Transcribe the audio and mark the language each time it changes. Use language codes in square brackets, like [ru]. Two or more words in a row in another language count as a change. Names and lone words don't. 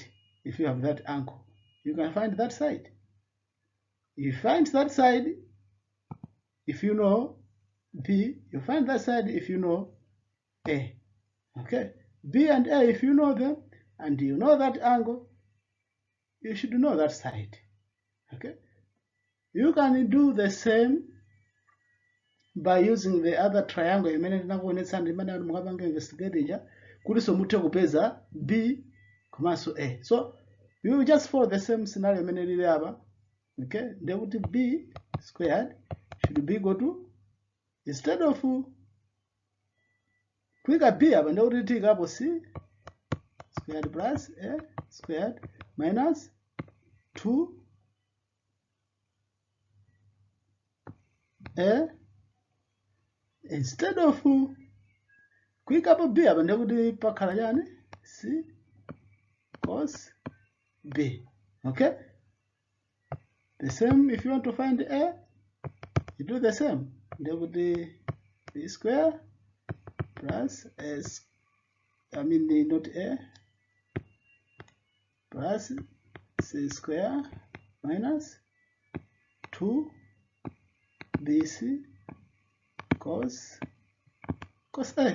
[en] If you have that angle, you can find that side. You find that side if you know b, you find that side if you know a. Okay, b and a, if you know them and you know that angle, you should know that side. Okay, you can do the same by using the other triangle [ny] imene tinakuonetsa ndi imene mukapanga investigate ija kuti somuthe kupeza b komanso a. [en] So you just follow the same scenario [ny] imene lili apa. [en] Okay, ndekuti b squared should be equal to, instead of [ny] kuyika b apa ndekuti tiyikapo [en] c squared plus a squared minus 2 a, instead of [ny] kuyikapo b apa ndekuti pakhala chani [en] c cos b. Okay, the same if you want to find a, you do the same. Ndekuti b square plus s, not a, plus c square minus 2 bc cos a.